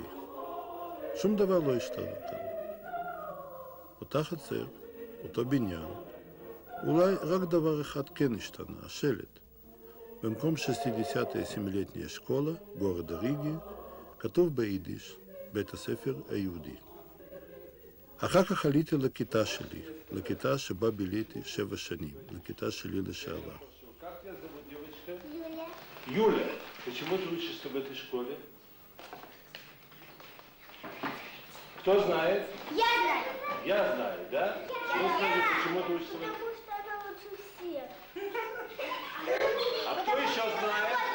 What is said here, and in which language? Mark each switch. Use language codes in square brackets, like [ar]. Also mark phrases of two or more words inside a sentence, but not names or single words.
[he] שום דבר לא השתנה. אותה חצר, אותו בניין. אולי רק דבר אחד כן השתנה, השלט. במקום [ru] 67-летняя школа [he] גורדה ריגי, כתוב ביידיש, בית הספר היהודי. אחר כך עליתי לכיתה שלי, לכיתה שבה ביליתי 7 שנים, לכיתה שלי לשעבר. [ru] Юля, почему ты учишься в этой школе? Кто знает? Я знаю. Я знаю, да? Кто знает, почему ты учишься в этой школе? Потому что она лучше всех. А кто еще знает?